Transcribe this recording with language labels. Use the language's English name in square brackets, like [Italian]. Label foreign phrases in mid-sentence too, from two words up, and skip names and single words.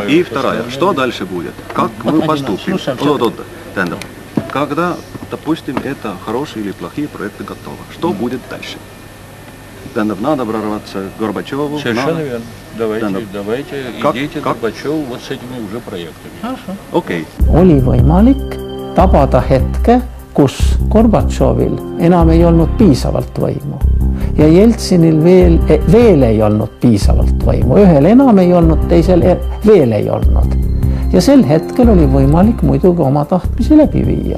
[Russian] И вторая. Что дальше будет? Как мы поступим? Когда, допустим, это хорошие или плохие проекты готовы. Что будет дальше? Надо прорваться к Горбачеву. Совершенно верно. Давайте идите к Горбачеву вот с этими уже проектами. Хорошо. Окей. [Estonian] Oli võimalik tabada hetke, kus Gorbatšovil enam ei olnud piisavalt võimu. Ja Jeltsinil veel ei olnud piisavalt võimu. Ühel enam ei olnud, teisel veel ei olnud. Ja sel hetkel oli võimalik muidugi oma tahtmisi läbi viia.